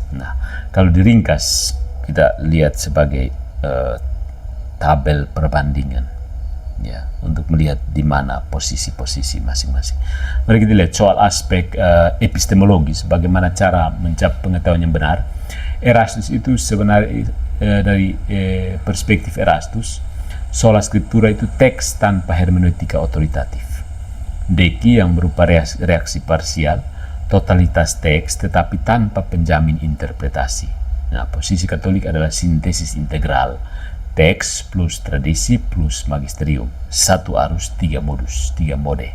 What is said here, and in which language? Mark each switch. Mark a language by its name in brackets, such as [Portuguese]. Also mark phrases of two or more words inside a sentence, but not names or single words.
[Indonesian] Nah, kalau diringkas, kita lihat sebagai tabel perbandingan, ya, untuk melihat di mana posisi-posisi masing-masing. Mari kita lihat soal aspek epistemologis, bagaimana cara mencapai pengetahuan yang benar. Erastus itu sebenarnya dari perspektif Erastus, [Latin] sola scriptura [Indonesian] itu teks tanpa hermeneutika otoritatif. Deki yang berupa reaksi parsial, totalitas teks tetapi tanpa penjamin interpretasi. Nah, posisi Katolik adalah sintesis integral, teks plus tradisi plus magisterium, satu arus, tiga modus, tiga mode.